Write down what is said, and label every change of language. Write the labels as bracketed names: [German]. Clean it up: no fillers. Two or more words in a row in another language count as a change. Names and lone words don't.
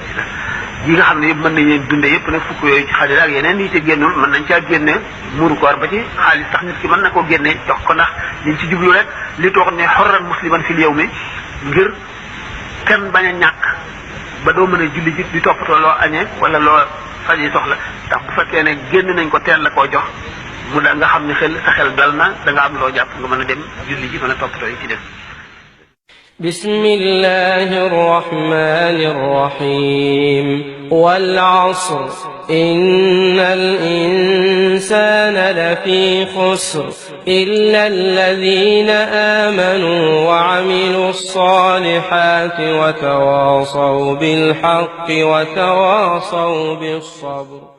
[Wolof] yi nga xam ne yëpp mën nañ leen dundee yëpp nag fukk yooyu ci xaalis ak yeneen yi ci génnul mën nañ caa génne muuru koor ba ci xaalis tax nit ki mën na koo génne jox ko ndax liñ ci jublu rek li toog ne xorran [Arabic] مسلما في اليوم [Wolof] ngir kenn bañ a ñàkk ba doo mën a julli ji di toppatoo loo añee wala loo faji soxla ndax bu fekkee ne génn nañ ko teel la koo jox mu da nga xam ne sa xel dal na da nga am loo jàpp nga mën a dem julli ji mën a toppatoo yi ci def [Arabic] بسم الله الرحمن الرحيم والعصر إن الإنسان لفي خسر إلا الذين آمنوا وعملوا الصالحات وتواصوا بالحق وتواصوا بالصبر